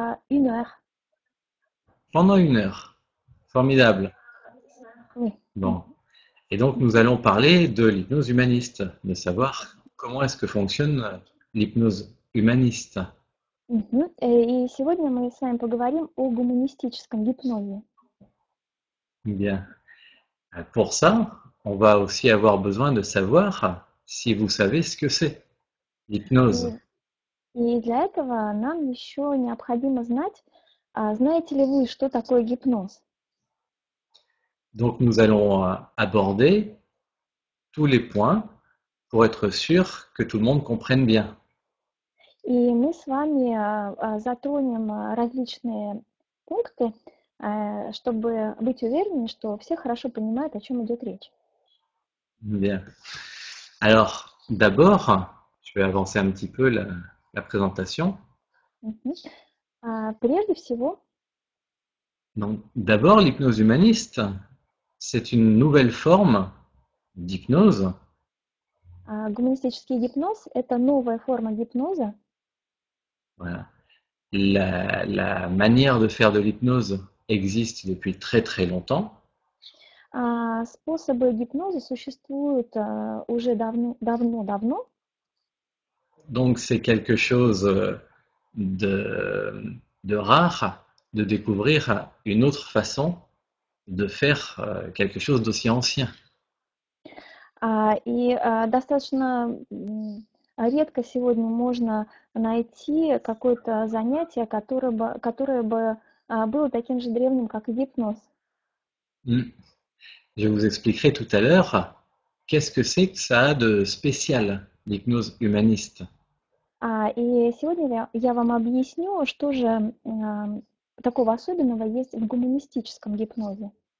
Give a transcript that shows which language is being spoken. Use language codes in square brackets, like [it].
[fr] 1 heure. Pendant une heure. Formidable. Oui. Bon. Et donc, nous Мгм. allons parler de l'hypnose humaniste, de savoir comment est-ce que fonctionne l'hypnose humaniste. Мгм. [ru] И сегодня мы с вами поговорим о гуманистическом гипнозе. [fr] Bien. Pour ça, on va aussi avoir besoin de savoir si vous savez ce que c'est, l'hypnose. [ru] И, и для этого нам еще необходимо знать, знаете ли вы, что такое гипноз? [fr] Donc, nous allons aborder tous les points pour être sûr que tout le monde comprenne bien. [ru] И мы с вами затронем различные пункты, чтобы быть уверенными, что все хорошо понимают, о чем идет речь. [fr] Bien. Alors, d'abord, je vais avancer un petit peu la présentation. [ru] Мгм. Прежде всего, [fr] Donc, d'abord, l'hypnose humaniste, c'est une nouvelle forme d'hypnose. [ru] гуманистический гипноз– это новая форма гипноза. [fr] Voilà. La manière de faire de l'hypnose existe depuis très très longtemps. [ru] Способы гипноза существуют уже давно-давно, [fr] Donc, c'est quelque chose de, de rare de découvrir une autre façon de faire quelque chose d'aussi ancien. [ru] и достаточно редко сегодня можно найти какое-то занятие, которое бы было таким же древним, как и гипноз. Hmm. [fr] Je vous expliquerai tout à l'heure qu'est-ce que c'est que ça a de spécial, l'hypnose humaniste. [ru] И сегодня я вам объясню, что же такого особенного есть в гуманистическом гипнозе.